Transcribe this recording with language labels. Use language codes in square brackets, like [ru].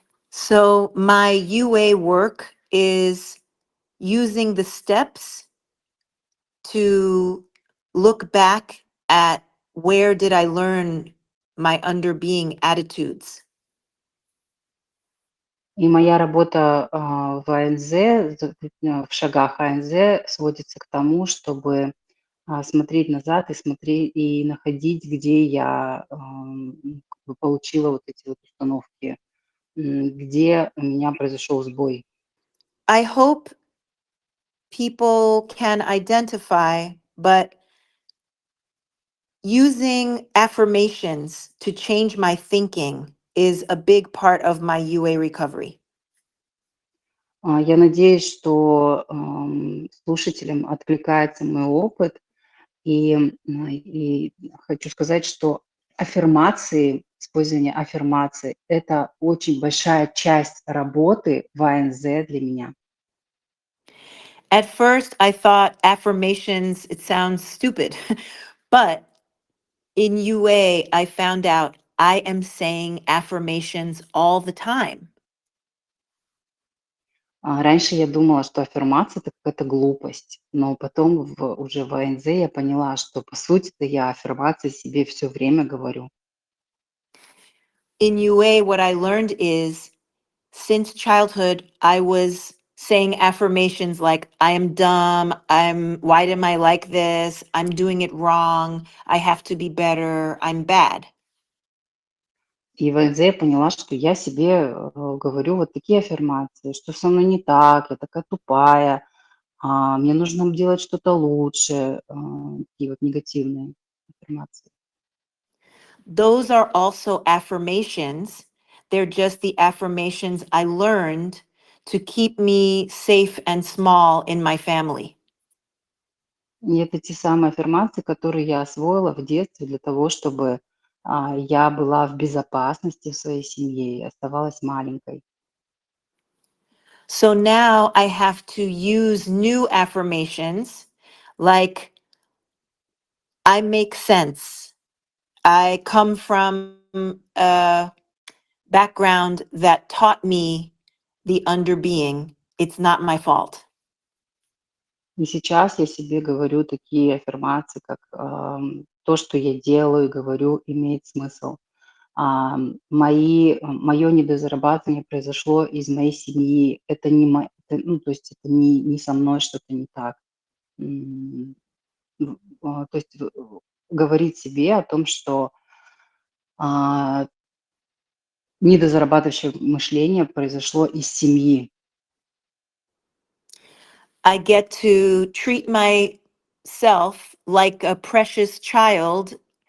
[en] So my UA work is using the steps to look back at where did I learn my underbeing attitudes. [ru] И моя работа в АНЗ, в шагах АНЗ сводится к тому, чтобы смотреть назад и находить, где я как бы получила вот эти вот установки, где у меня произошел сбой. [en] I hope people can identify, but using affirmations to change my thinking is a big part of my UA recovery. [ru] Я надеюсь, что слушателям откликается мой опыт, и хочу сказать, что аффирмации, использование аффирмаций — это очень большая часть работы в АНЗ для меня. [en] At first, I thought affirmations, it sounds stupid, but in UA, I found out I am saying affirmations all the time. [ru] Раньше я думала, что аффирмация — это какая-то глупость, но потом уже в АНЗ я поняла, что по сути-то я аффирмации себе все время говорю. [en] In UA, what I learned is since childhood, I was saying affirmations like, I am dumb, why am I like this? I'm doing it wrong, I have to be better, I'm bad. [ru] И в АНЗ я поняла, что я себе говорю вот такие аффирмации, что со мной не так, я такая тупая, мне нужно делать что-то лучше, такие вот негативные аффирмации. [en] Those are also affirmations. They're just the affirmations I learned to keep me safe and small in my family. [ru] И это те самые аффирмации, которые я освоила в детстве для того, чтобы я была в безопасности в своей семье и оставалась маленькой. [en] So now I have to use new affirmations like, I make sense. I come from a background that taught me the underbeing. It's not my fault. [ru] И сейчас я себе говорю такие аффирмации, как то, что я делаю и говорю, имеет смысл. Мое недозарабатывание произошло из моей семьи. Это не ну, то есть это не со мной что-то не так. М, То есть говорить себе о том, что а, недозарабатывающее мышление произошло из семьи. [en] I get to treat myself like a precious child,